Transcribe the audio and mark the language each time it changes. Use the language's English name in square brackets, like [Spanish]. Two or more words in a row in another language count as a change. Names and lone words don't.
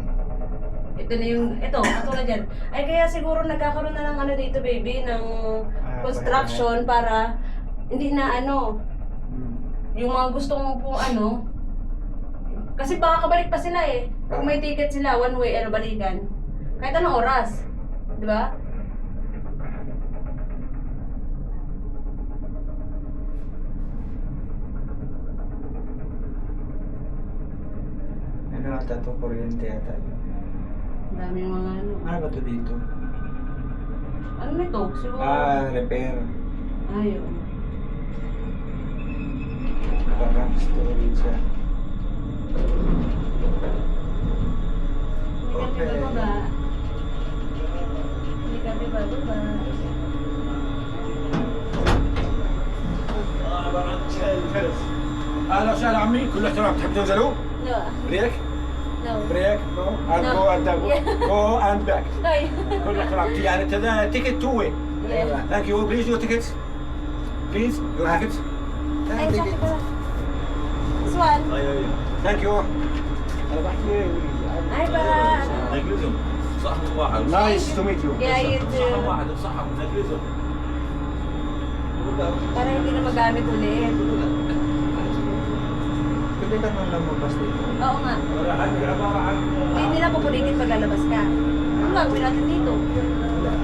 [Filipino] Ito na yung, ito, katulad yan. Ay, kaya siguro nagkakaroon na ng ano dito, baby, ng construction para hindi na ano, yung mga gustong po ano, kasi baka kabalik pa sila eh. Pag may ticket sila, [English] one way, [Filipino] ano, balikan. Kahit anong oras. Di ba? Ano ata ito? Kuryente yata. Ang daming mga ano. Ano ba ito dito? Ano na ito? Siguro. Repair. Ayun. Parang storage siya. Hindi kami bababa. Hindi kami bababa. [Arabic] اهلا وسهلا عمي كل احترام تحب تنزلوا؟ [English] No. بريك No. break no and No. go and go and back No. [Arabic] كل احترام يعني [English] ticket two way Yeah. thank you please your ticket please your ticket [Filipino] Ay, sakit ba? [English] This one. thank you [Arabic] انا بحكي [Filipino] Ay, para ano. [Arabic] انجليزي صح واحد [English] nice to meet you Yeah, you [Arabic] صح [English] too. [Arabic] واحد صح انجليزي [Filipino] Para hindi na magamit ulit. Pwede ka nang lumabas dito. Oo nga. Hindi nila pupulitin pag lalabas ka. Ano gagawin natin dito?